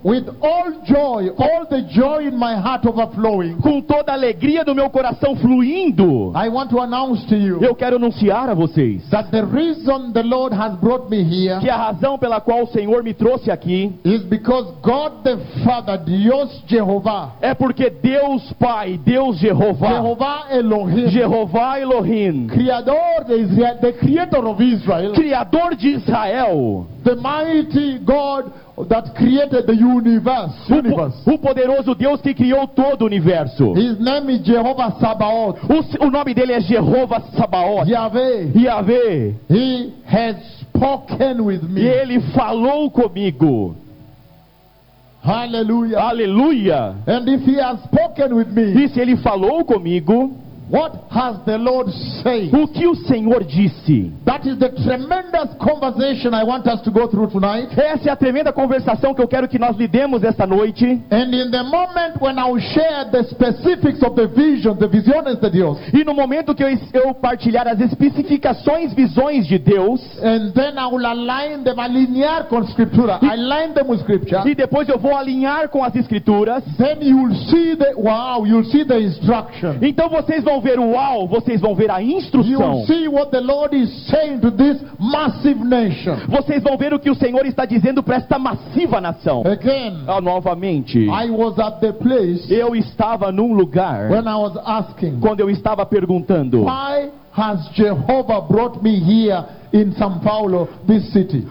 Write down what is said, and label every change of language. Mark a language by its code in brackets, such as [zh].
[en] with all joy, all the joy in my heart overflowing, [pt] com toda a alegria do meu coração fluindo, [en] I want to announce to you, [pt] eu quero anunciar a vocês, [en] that the reason the Lord has brought me here, [pt] que a razão pela qual o Senhor me trouxe aqui, [en] is because God the Father, Deus Jeová, [pt] é porque Deus Pai, Deus Jeová, Jehová Elohim, Criador de Israel, [en] the Creator of Israel, [pt] Criador de Israel, [en] the Mighty God that created the universe. [pt] O poderoso Deus que criou todo o universo. [en] His name is Jehovah Sabaoth. [pt] O nome dele é Jehová Sabaoth. [en] Yahweh. He has spoken with me. [pt] Ele falou comigo. [en] Hallelujah. [pt] Hallelujah. [en] And if he has spoken with me, [pt] e se ele falou comigo, [en] what has the Lord said? [pt] O que o Senhor disse? [en] That is the tremendous conversation I want us to go through tonight. [pt] Essa é a tremenda conversação que eu quero que nós lidemos esta noite. [en] And in the moment when I will share the specifics of the visions [pt] de Deus. E no momento que eu partilhar as especificações, visões de Deus. [en] And then I will align them, [pt] alinhar com [en] Scripture. Align them with Scripture. [pt] E depois eu vou alinhar com as Escrituras. [en] Then you will see the wow, you'll see the instruction. [pt] Então vocês vão ver o uau, vocês vão ver a instrução. [en] You see what the Lord is saying to this massive nation. [pt] Vocês vão ver o que o Senhor está dizendo para esta massiva nação. [en] Again, [pt] novamente, [en] I was at the place, [pt] eu estava num lugar, [en] when I was asking, [pt] quando eu estava perguntando, [en] why has Jehovah brought me here in São Paulo, this city?